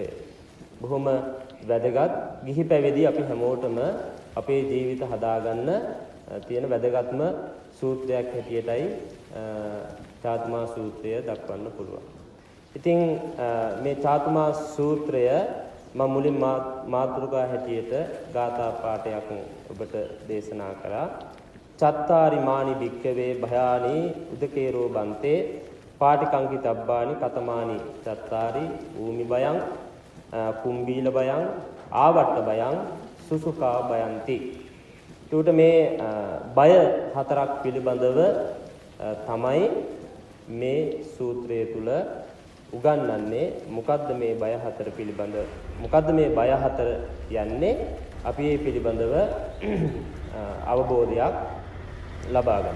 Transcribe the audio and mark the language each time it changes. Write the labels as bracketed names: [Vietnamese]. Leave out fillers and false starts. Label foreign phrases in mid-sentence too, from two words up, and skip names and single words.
[Sinhala] බොහොම වැදගත් ගිහි පැවිදි අපි හැමෝටම අපේ ජීවිත හදාගන්න තියෙන වැදගත්ම සූත්‍රයක් හැටියටයි චාතුමා සූත්‍රය දක්වන්න පුළුවන්. ඉතින් මේ චාතුමා සූත්‍රය මම මුලින් මාතෘකා හැටියට ගාථා පාඨයක් ඔබට දේශනා කරා. [Pali] චත්තාරි මානි භික්ඛවේ භයානි උදකේරෝ බන්තේ පාටිකංකිතබ්බානි කතමානි චත්තාරි ඌමි බයං කුම්බීල බයං ආවට්ට බයං සුසුකා බයන්ති. [Sinhala] ඒකට මේ බය හතරක් පිළිබඳව තමයි මේ සූත්‍රය තුල උගන්වන්නේ. මොකද්ද මේ බය හතර පිළිබඳ? මොකද්ද මේ බය හතර යන්නේ? අපි මේ පිළිබඳව අවබෝධයක් ලබා ගන්න.